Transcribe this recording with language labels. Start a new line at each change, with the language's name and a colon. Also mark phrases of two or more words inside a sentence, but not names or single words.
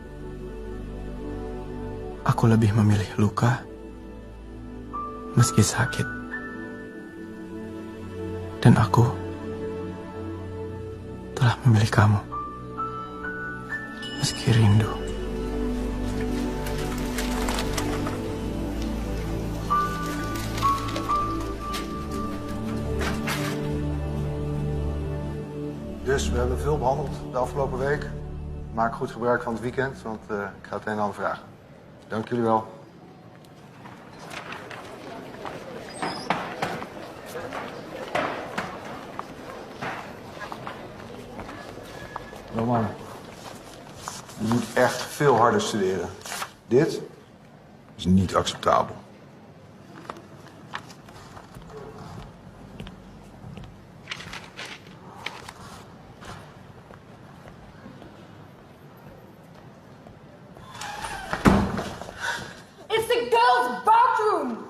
Indonesian: Aku lebih memilih luka, meski sakit. Dan aku telah memilih kamu, meski rindu.
Dutch: Dus we hebben veel behandeld de afgelopen week. Maak goed gebruik van het weekend, want ik ga het een en ander vragen. Dank jullie wel. Roman, Je moet echt veel harder studeren. Dit is niet acceptabel.
English: It's the girls' bathroom!